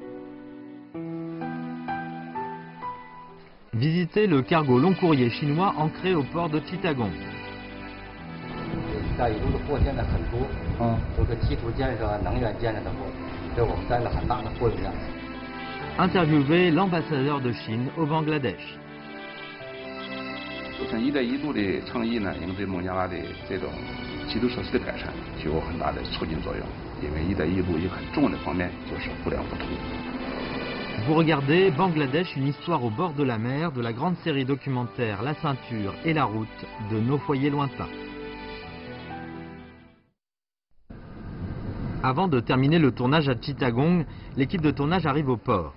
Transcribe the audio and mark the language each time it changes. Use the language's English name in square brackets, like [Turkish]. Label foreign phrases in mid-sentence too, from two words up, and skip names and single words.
[French] Visitez le cargo long courrier chinois ancré au port de Chittagong. Interviewé l'ambassadeur de Chine au Bangladesh. [Chinese] 首先，“一带一路”的倡议呢，应对孟加拉的这种基础设施的改善具有很大的促进作用。因为“一带一路”一个很重要的方面就是互联互通。 [French] Vous regardez Bangladesh, une histoire au bord de la mer, de la grande série documentaire La Ceinture et la Route de nos foyers lointains. Avant de terminer le tournage à Chittagong, l'équipe de tournage arrive au port.